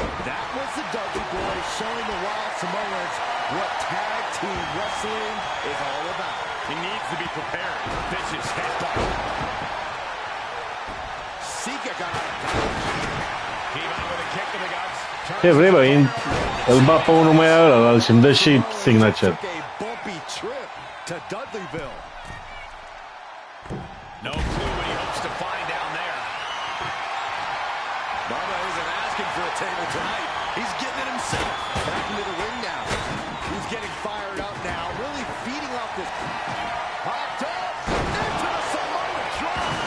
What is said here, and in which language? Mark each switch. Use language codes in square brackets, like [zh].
[en] That was the Dudley Boys showing the Wild Samoans what tag team wrestling is all about. He needs to be prepared. Vicious headbutt. Sika got out of dodge. Came out with a kick to the guts. [ro] Ce vrei, bă? Îl bat pe unul mai ăla și îmi dă și signature. [en] A bumpy trip to Dudleyville. No clue what he hopes to find down there. Bubba isn't asking for a table tonight. He's getting it himself. Back into the ring now. He's getting fired up now, really feeding off this. Popped up into the Samoan drop.